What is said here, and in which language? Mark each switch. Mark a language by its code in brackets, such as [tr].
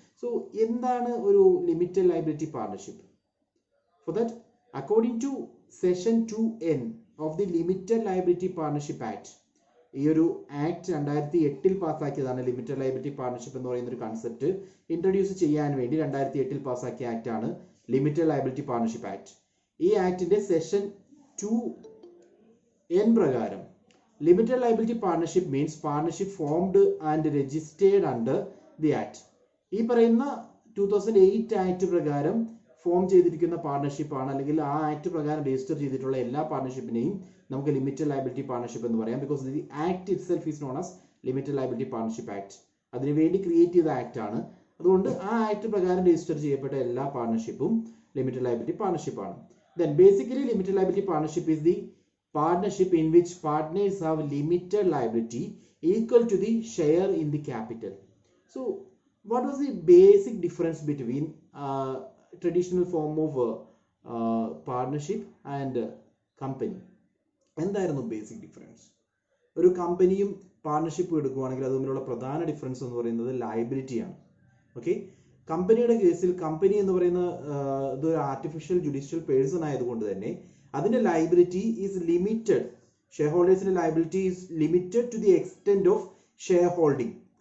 [en] so [ml] എന്താണ് ഒരു [en] Limited liability partnership? For that, according to section 2N of the limited liability partnership act, [ml] ഈ ഒരു act 2008 പാസ്സാക്കിയതാണ്. Limited liability partnership എന്ന് പറയുന്ന ഒരു കൺസെപ്റ്റ് ഇൻട്രൊഡ്യൂസ് ചെയ്യാൻ വേണ്ടി 2008 പാസ്സാക്കിയ ആക്ട് ആണ് ലിമിറ്റഡ് ലയബിലിറ്റി പാർട്ണർഷിപ്പ് ആക്ട്. ഈ ആക്ടിന്റെ സെഷൻ 2N പ്രകാരം [en] limited liability partnership means partnership formed and registered under the act. [ml] ഈ പറയുന്ന 2008 ആക്ട് പ്രകാരം ഫോം ചെയ്തിരിക്കുന്ന പാർട്ണർഷിപ്പ് ആണ്, അല്ലെങ്കിൽ ആ ആക്ട് പ്രകാരം രജിസ്റ്റർ ചെയ്തിട്ടുള്ള എല്ലാ പാർട്ണർഷിപ്പിനെയും നമുക്ക് ലിമിറ്റഡ് ലയബിലിറ്റി പാർട്ണർഷിപ്പ് എന്ന് പറയാം. [en] Because the act itself is known as limited liability partnership act. [ml] അതിനുവേണ്ടി ക്രിയേറ്റ് ചെയ്ത ആക്ട് ആണ്. അതുകൊണ്ട് ആ ആക്ട് പ്രകാരം രജിസ്റ്റർ ചെയ്യപ്പെട്ട എല്ലാ പാർട്ണർഷിപ്പും ലിമിറ്റഡ് ലയബിലിറ്റി പാർട്ണർഷിപ്പ് ആണ്. [en] Then basically limited liability partnership is the partnership in which partners have limited liability equal to the share in the capital. So what was the basic difference between traditional form of partnership and company? [ml] എന്തായിരുന്നു basic difference? ഒരു കമ്പനിയും പാർട്ണർഷിപ്പും എടുക്കുകയാണെങ്കിൽ അത് തമ്മിലുള്ള പ്രധാന difference എന്ന് പറയുന്നത് ലയബിലിറ്റിയാണ്. Okay, കമ്പനിയുടെ കേസിൽ കമ്പനി എന്ന് പറയുന്ന ഇതൊരു ആർട്ടിഫിഷ്യൽ ജുഡീഷ്യൽ പേഴ്സൺ ആയതുകൊണ്ട് തന്നെ അതിന്റെ liability is limited. [en] ഷെയർ ഹോൾഡേഴ്സിന്റെ liability is limited to the extent of shareholding.